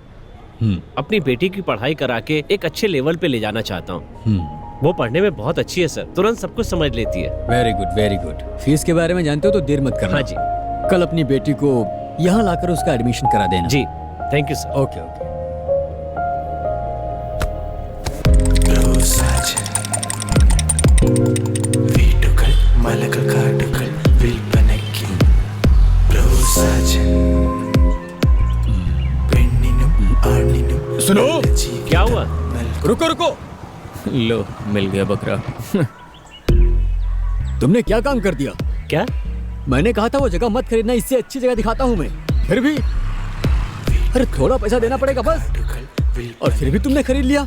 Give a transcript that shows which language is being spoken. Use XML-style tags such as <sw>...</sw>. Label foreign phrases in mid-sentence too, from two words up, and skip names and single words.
<hi>अपनी बेटी की पढ़ाई करा के एक अच्छे लेवल पे ले जाना चाहता हूँ। वो पढ़ने में बहुत अच्छी है सर, तुरंत सब कुछ समझ लेती है।</hi> <en>very good very good.</en> <hi>फीस के बारे में जानते हो तो देर मत करना। हाँ जी। कल अपनी बेटी को यहाँ लाकर उसका एडमिशन करा देना।</hi> <en>जी thank you sir. okay okay.</en> <ml>വീടുകൾ മലകൾ കാടുകൾ വിൽപ്പനയ്ക്കും പെണ്ണിനും ആണിനും</ml> <hi>सुनो, क्या हुआ? रुको रुको। लो मिल गया बकरा। तुमने क्या काम कर दिया? क्या? मैंने कहा था वो जगह मत खरीदना, इससे अच्छी जगह दिखाता हूँ मैं। फिर भी अरे थोड़ा पैसा देना पड़ेगा बस। और फिर भी तुमने खरीद लिया।</hi>